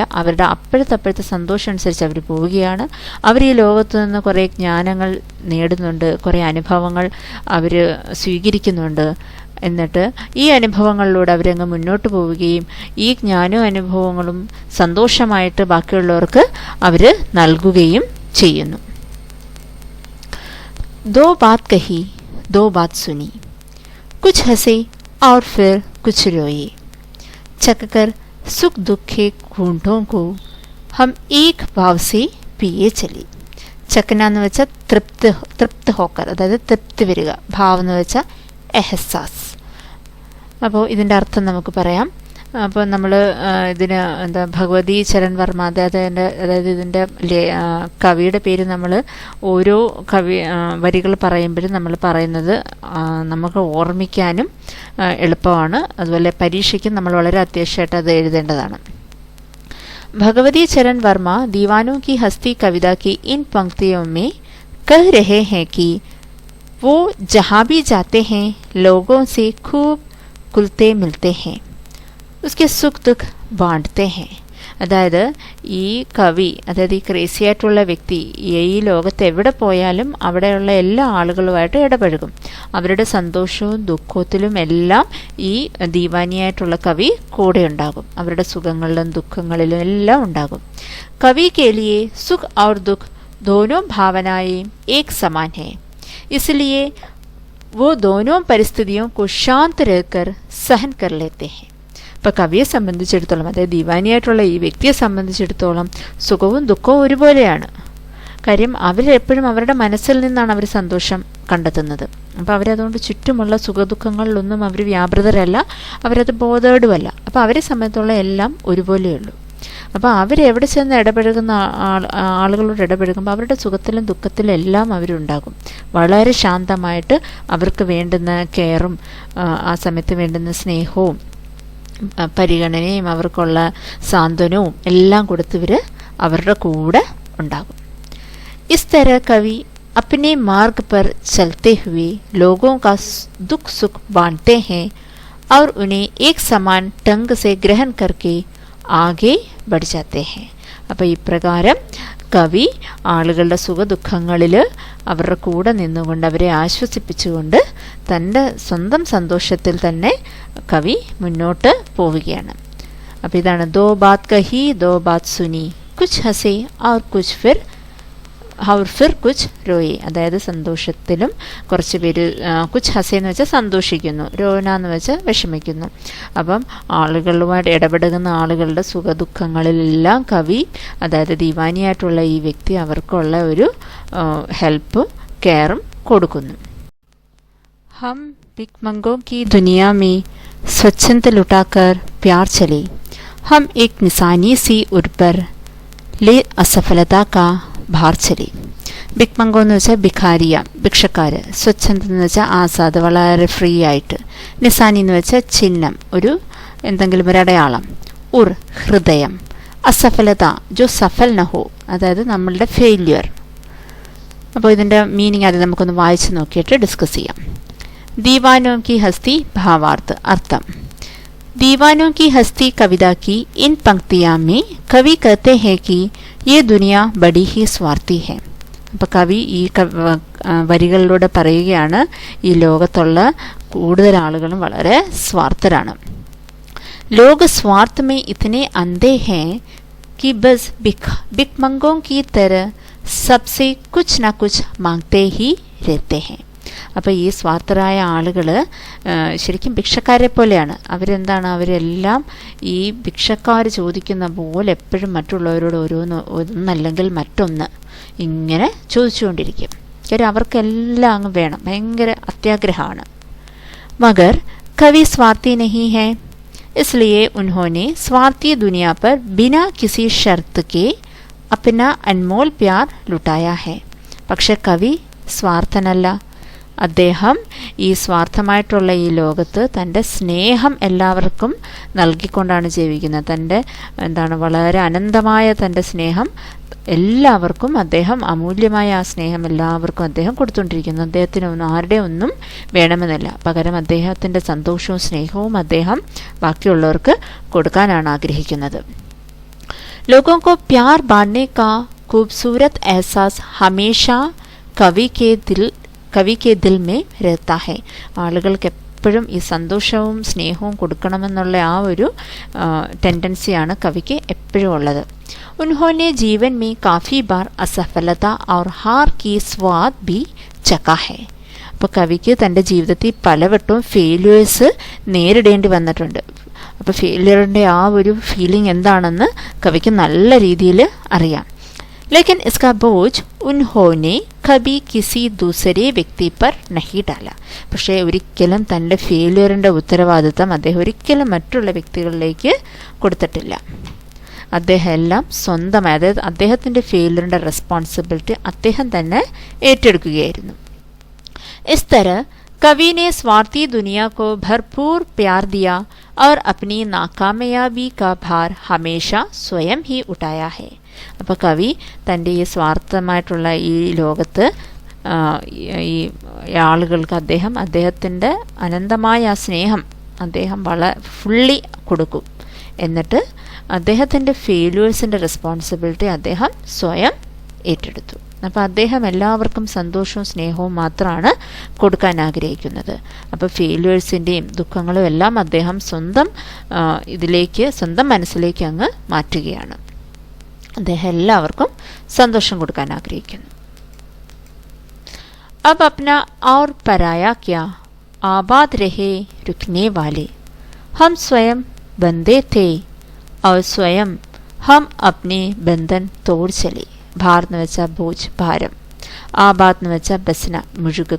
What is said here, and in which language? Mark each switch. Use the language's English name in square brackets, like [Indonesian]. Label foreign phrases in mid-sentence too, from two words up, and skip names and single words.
[Malayalam] അവരുടെ അപ്പോഴത്തെ സന്തോഷം അനുസരിച്ച് അവർ പോവുകയാണ്. അവർ ഈ ലോകത്തു നിന്ന് കുറേ ജ്ഞാനങ്ങൾ നേടുന്നുണ്ട്, കുറേ അനുഭവങ്ങൾ അവർ സ്വീകരിക്കുന്നുണ്ട്. എന്നിട്ട് ഈ അനുഭവങ്ങളിലൂടെ അവരങ്ങ് മുന്നോട്ട് പോവുകയും ഈ ജ്ഞാനവും അനുഭവങ്ങളും സന്തോഷമായിട്ട് ബാക്കിയുള്ളവർക്ക് അവർ നൽകുകയും ചെയ്യുന്നു. [Hindi] दो बात कही, दो बात सुनी, कुछ हंसे और फिर कुछ रोए, चककर सुख दुख के घूंटों को हम एक भाव से पिए चले. [Malayalam] ചക്കന എന്ന് വെച്ചാൽ [Hindi] तृप्ति होकर, [Malayalam] അതായത് തൃപ്തി വരിക. ഭാവം എന്ന് വെച്ചാൽ എഹസാസ്. അപ്പോൾ ഇതിൻ്റെ അർത്ഥം നമുക്ക് പറയാം. അപ്പോൾ നമ്മൾ ഇതിന് എന്താ ഭഗവതി ചരൺ വർമ്മ, അതായത് ഇതിൻ്റെ കവിയുടെ പേര് നമ്മൾ ഓരോ വരികൾ പറയുമ്പോഴും നമ്മൾ പറയുന്നത് നമുക്ക് ഓർമ്മിക്കാനും എളുപ്പമാണ്. അതുപോലെ പരീക്ഷയ്ക്കും നമ്മൾ വളരെ അത്യാവശ്യമായിട്ട് അത് എഴുതേണ്ടതാണ്. [Hindi] भगवती चरण वर्मा दीवानों की हस्ती कविता की इन पंक्तियों में कह रहे हैं कि वो जहाँ भी जाते हैं लोगों से खूब घुलते मिलते हैं, उसके सुख दुख बांटते हैं. [Malayalam] അതായത് ഈ കവി, അതായത് ഈ ക്രേസി ആയിട്ടുള്ള വ്യക്തി ഈ ലോകത്ത് എവിടെ പോയാലും അവിടെയുള്ള എല്ലാ ആളുകളുമായിട്ട് ഇടപഴകും. അവരുടെ സന്തോഷവും ദുഃഖത്തിലും എല്ലാം ഈ ദീവാനിയായിട്ടുള്ള കവി കൂടെ ഉണ്ടാകും. അവരുടെ സുഖങ്ങളിലും ദുഃഖങ്ങളിലും എല്ലാം ഉണ്ടാകും. [Hindi] കവി के लिए सुख और दुख दोनों भावनाएं एक समान है, इसलिए वो दोनों परिस्थितियों को शांत रहकर सहन कर लेते हैं. [Malayalam] ഇപ്പോൾ കവിയെ സംബന്ധിച്ചിടത്തോളം, അതായത് ദീവാനിയായിട്ടുള്ള ഈ വ്യക്തിയെ സംബന്ധിച്ചിടത്തോളം സുഖവും ദുഃഖവും ഒരുപോലെയാണ്. കാര്യം അവരെപ്പോഴും അവരുടെ മനസ്സിൽ നിന്നാണ് അവർ സന്തോഷം കണ്ടെത്തുന്നത്. അപ്പോൾ അവരതുകൊണ്ട് ചുറ്റുമുള്ള സുഖദുഃഖങ്ങളിലൊന്നും അവർ വ്യാപൃതരല്ല, അവരത് ബോധേഡുമല്ല. അപ്പോൾ അവരെ സംബന്ധിച്ചുള്ള എല്ലാം ഒരുപോലെയുള്ളൂ. അപ്പോൾ അവരെവിടെ ചെന്ന് ഇടപഴകുന്ന ആളുകളോട് ഇടപഴകുമ്പോൾ അവരുടെ സുഖത്തിലും ദുഃഖത്തിലും എല്ലാം അവരുണ്ടാകും. വളരെ ശാന്തമായിട്ട് അവർക്ക് വേണ്ടുന്ന കെയറും ആ സമയത്ത് വേണ്ടുന്ന സ്നേഹവും പരിഗണനയും അവർക്കുള്ള സാന്ത്വനവും എല്ലാം കൊടുത്തവർ അവരുടെ കൂടെ ഉണ്ടാകും. [Hindi] इस तरह कवि अपने मार्ग पर चलते हुए लोगों का दुख सुख बांटते हैं और उन्हें एक समान ढंग से ग्रहण करके आगे बढ़ जाते हैं. [Malayalam] അപ്പോൾ ഇപ്രകാരം കവി ആളുകളുടെ സുഖദുഃഖങ്ങളിൽ അവരുടെ കൂടെ നിന്നുകൊണ്ട് അവരെ ആശ്വസിപ്പിച്ചുകൊണ്ട് തൻ്റെ സ്വന്തം സന്തോഷത്തിൽ തന്നെ കവി മുന്നോട്ട് പോവുകയാണ്. അപ്പോൾ ഇതാണ് [Hindi] दो बात कही दो बात सुनी, कुछ हंसे और फिर कुछ रोए. [Malayalam] അതായത് സന്തോഷത്തിലും കുറച്ച് പേര് [Hindi] कुछ हंसे [Malayalam] എന്ന് വെച്ചാൽ സന്തോഷിക്കുന്നു, രോന എന്ന് വെച്ചാൽ വിഷമിക്കുന്നു. അപ്പം ആളുകളുമായിട്ട് ഇടപെടുന്ന ആളുകളുടെ സുഖദുഃഖങ്ങളിലെല്ലാം കവി, അതായത് ദീവാനിയായിട്ടുള്ള ഈ വ്യക്തി അവർക്കുള്ള ഒരു ഹെൽപ്പും കെയറും കൊടുക്കുന്നു. [Hindi] ഹം भिकमंगों की दुनिया में स्वच्छंद लुटाकर प्यार चले, हम एक निशानी सी उड़ पर ले असफलता का भार चले. [Malayalam] ബിക്മംഗോ എന്ന് വെച്ചാൽ ഭിഖാരിയ, ഭിക്ഷക്കാർ. സ്വച്ഛന്ത് എന്ന് വെച്ചാൽ ആസാദ്, വളരെ ഫ്രീ ആയിട്ട്. നിസാനി എന്ന് വെച്ചാൽ ചിഹ്നം, ഒരു എന്തെങ്കിലും ഒരു അടയാളം. ഉർ, ഹൃദയം. അസഫലത, [Hindi] जो सफल न हो, [Malayalam] അതായത് നമ്മളുടെ ഫെയില്യുവർ. അപ്പോൾ ഇതിൻ്റെ മീനിങ് അത് നമുക്കൊന്ന് വായിച്ച് നോക്കിയിട്ട് ഡിസ്കസ് ചെയ്യാം. ദീവാനോ കി ഹസ്തി ഭാവാർത്ഥ, അർത്ഥം. [Hindi] दीवानों की हस्ती कविता की इन पंक्तियां में कवि कहते हैं कि ये दुनिया बड़ी ही स्वार्थी है. [Malayalam] അപ്പോൾ കവി ഈ വരികളിലൂടെ പറയുകയാണ് ഈ ലോകത്തുള്ള കൂടുതൽ ആളുകളും വളരെ സ്വാർത്ഥരാണ്. [Hindi] लोग स्वार्थ में इतने अंधे हैं कि बस भिखमंगों की तरह सबसे कुछ ना कुछ मांगते ही रहते हैं. [Malayalam] അപ്പോൾ ഈ സ്വാർത്ഥരായ ആളുകൾ ശരിക്കും ഭിക്ഷക്കാരെ പോലെയാണ്. അവരെല്ലാം ഈ ഭിക്ഷക്കാർ ചോദിക്കുന്ന പോലെ എപ്പോഴും മറ്റുള്ളവരോട് ഒന്നല്ലെങ്കിൽ മറ്റൊന്ന് ഇങ്ങനെ ചോദിച്ചുകൊണ്ടിരിക്കും. കാര്യം അവർക്കെല്ലാം അങ്ങ് വേണം, ഭയങ്കര അത്യാഗ്രഹമാണ്. [Hindi] मगर कवि स्वार्थी नहीं है, इसलिए उन्होंने स्वार्थी दुनिया पर बिना किसी शर्त के अपना अनमोल प्यार लुटाया है. [Malayalam] പക്ഷെ കവി സ്വാർത്ഥനല്ല. അദ്ദേഹം ഈ സ്വാർത്ഥമായിട്ടുള്ള ഈ ലോകത്ത് തൻ്റെ സ്നേഹം എല്ലാവർക്കും നൽകിക്കൊണ്ടാണ് ജീവിക്കുന്നത്. തൻ്റെ വളരെ അനന്തമായ തൻ്റെ സ്നേഹം എല്ലാവർക്കും അദ്ദേഹം, അമൂല്യമായ ആ സ്നേഹം എല്ലാവർക്കും അദ്ദേഹം കൊടുത്തുകൊണ്ടിരിക്കുന്നു. അദ്ദേഹത്തിന് ആരുടെ ഒന്നും വേണമെന്നില്ല. പകരം അദ്ദേഹത്തിൻ്റെ സന്തോഷവും സ്നേഹവും അദ്ദേഹം ബാക്കിയുള്ളവർക്ക് കൊടുക്കാനാണ് ആഗ്രഹിക്കുന്നത്. [Hindi] लोगों को प्यार बांटने का खूबसूरत एहसास हमेशा कवि के दिल में रहता है. [Malayalam] ആളുകൾക്ക് എപ്പോഴും ഈ സന്തോഷവും സ്നേഹവും കൊടുക്കണമെന്നുള്ള ആ ഒരു ടെൻഡൻസിയാണ് കവിക്ക് എപ്പോഴും ഉള്ളത്. [Hindi] उन्होंने जीवन में काफी बार असफलता और हार की स्वाद भी चखा है. [Malayalam] അപ്പോൾ കവിക്ക് തൻ്റെ ജീവിതത്തിൽ പലവട്ടവും ഫെയിലിയേഴ്സ് നേരിടേണ്ടി വന്നിട്ടുണ്ട്. അപ്പോൾ ഫെയിലിയറിൻ്റെ ആ ഒരു ഫീലിംഗ് എന്താണെന്ന് കവിക്ക് നല്ല രീതിയിൽ അറിയാം. [Hindi] लेकिन इसका बोझ उन्होंने कभी किसी दूसरे व्यक्ति पर नहीं डाला. [Malayalam] പക്ഷേ ഒരിക്കലും തൻ്റെ ഫെയിലിയറിൻ്റെ ഉത്തരവാദിത്തം അദ്ദേഹം ഒരിക്കലും മറ്റുള്ള വ്യക്തികളിലേക്ക് കൊടുത്തിട്ടില്ല. അദ്ദേഹം എല്ലാം സ്വന്തമായി, അതായത് അദ്ദേഹത്തിൻ്റെ ഫെയിലിയറിൻ്റെ റെസ്പോൺസിബിലിറ്റി അദ്ദേഹം തന്നെ ഏറ്റെടുക്കുകയായിരുന്നു. [Hindi] इस तरह कवि ने स्वार्थी दुनिया को भरपूर प्यार दिया और अपनी नाकामयाबी का भार हमेशा स्वयं ही उठाया है. [Malayalam] അപ്പോൾ കവി തൻ്റെ ഈ സ്വാർത്ഥമായിട്ടുള്ള ഈ ലോകത്ത് ഈ ആളുകൾക്ക് അദ്ദേഹത്തിൻ്റെ അനന്തമായ ആ സ്നേഹം അദ്ദേഹം ഫുള്ളി കൊടുക്കും. എന്നിട്ട് അദ്ദേഹത്തിൻ്റെ ഫെയിലിയേഴ്സിൻ്റെ റെസ്പോൺസിബിലിറ്റി അദ്ദേഹം സ്വയം ഏറ്റെടുത്തു. അപ്പോൾ അദ്ദേഹം എല്ലാവർക്കും സന്തോഷവും സ്നേഹവും മാത്രമാണ് കൊടുക്കാൻ ആഗ്രഹിക്കുന്നത്. അപ്പോൾ ഫെയിലിയേഴ്സിൻ്റെയും ദുഃഖങ്ങളും എല്ലാം അദ്ദേഹം സ്വന്തം മനസ്സിലേക്ക് അങ്ങ് മാറ്റുകയാണ്. അദ്ദേഹം എല്ലാവർക്കും സന്തോഷം കൊടുക്കാൻ ആഗ്രഹിക്കുന്നു. [Hindi] अब अपना और पराया क्या आबाद रहे रुकने वाले, हम स्वयं बंधे थे और स्वयं हम अपने बंधन तोड़ चले. [Malayalam] ഭാർ എന്ന് വെച്ചാൽ ബോജ്, ഭാരം. ആബാദ് എന്ന് വെച്ചാൽ ബസ്ന, മുഴുകുക.